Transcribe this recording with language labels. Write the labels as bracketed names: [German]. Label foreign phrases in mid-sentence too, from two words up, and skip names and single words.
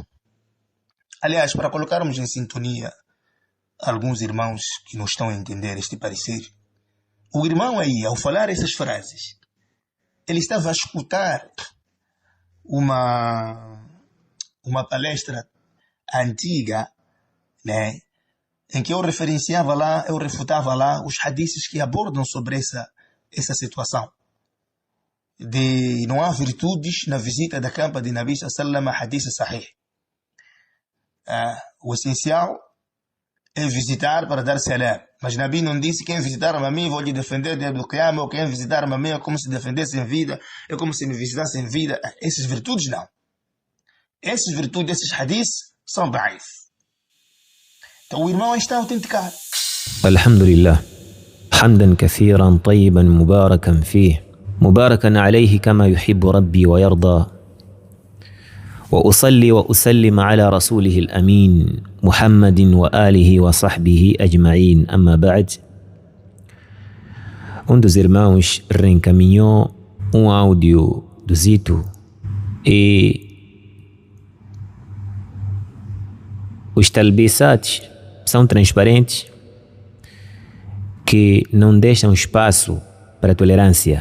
[Portuguese] Aliás, para colocarmos em sintonia alguns irmãos que não estão a entender este parecer, o irmão aí, ao falar essas frases, ele estava a escutar uma palestra antiga, né, em que eu refutava lá os hadiths que abordam sobre essa situação. De não há virtudes na visita da campa de Nabi [Arabic] صلى الله حديث صحيح. [Portuguese] O essencial é visitar para dar salam. Mas Nabi não disse quem visitar a mim vou lhe defender do Qiyama, ou quem visitar a mim é como se defendesse em vida, é como se me visitasse em vida. Essas virtudes não. Essas virtudes, esses hadiths são daif. Então o irmão está a autenticar. [Arabic] Alhamdulillah. حمدا كثيرا طيبا مباركا فيه. مباركا عليه كما يحب ربي ويرضى وأصلي وأسلم على رسوله الأمين محمد وآله وصحبه أجمعين أما بعد. [Portuguese] Dos irmãos reencaminhou áudio do Zito e os talbisats são transparentes que não deixam espaço para tolerância.